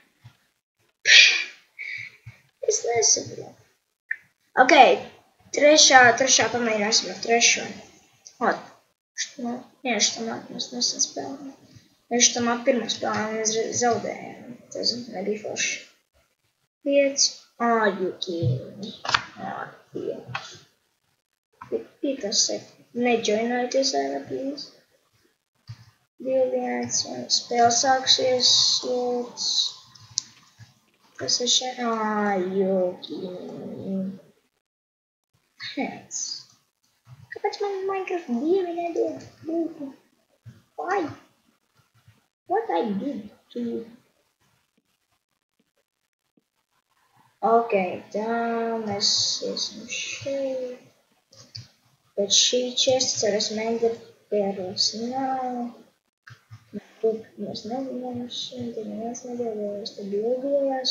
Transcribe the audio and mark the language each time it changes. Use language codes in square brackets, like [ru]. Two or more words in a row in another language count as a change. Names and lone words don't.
[lv] Es nesaprotu. Ok, trešā pamēģināsim ar trešo. Jā, šitamā mēs nesen spēlējām. Šitamā pirmā spēlējām mēs zaudējām. Tas nebija forši. 5. [en] You kidding me? [lv] Dievs. 5. Nejoinojieties ārā, please. 2-1. Spēle sāksies. Slots. Kas ir šeit? [en] You kidding me? [lv] Kāpēc man Minecraft 2 nedod būtu? [en] Why? What I did to you? [lv] Ok, tā mēs esam šeit. Bet šī česta ar enderpērles nav. Mēs nevienosim, tad neviens nedēļojas, tad ilgojās.